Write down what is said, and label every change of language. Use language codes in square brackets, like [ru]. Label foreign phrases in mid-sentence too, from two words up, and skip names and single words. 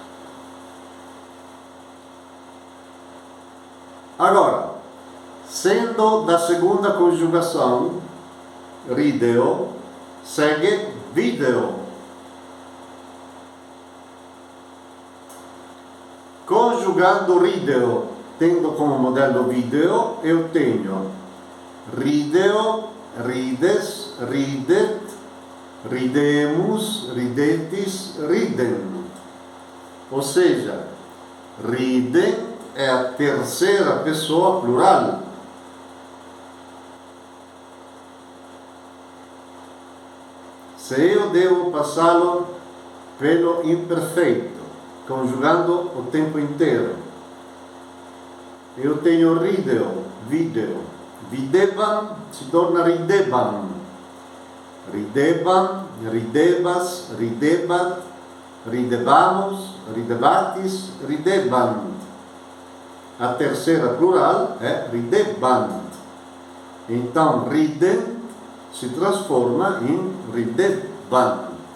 [pt] Agora, sendo da segunda conjugação, rideo, segue video. Conjugando rideo, tendo como modelo video, eu tenho [la] rideo, rides, ridet, ridemus, ridetis, ridem. [pt] Ou seja, ridem é a terceira pessoa plural. Se eu devo passá-lo pelo imperfeito, conjugando o tempo inteiro, eu tenho [la] rideo, video. Videvam [pt] se torna [la] ridebam. Ridebam, ridebas, ridebat, ridebamos, ridebatis, ridebant. [pt] A terceira plural é ridebant. Então, ridem se transforma em ridebant.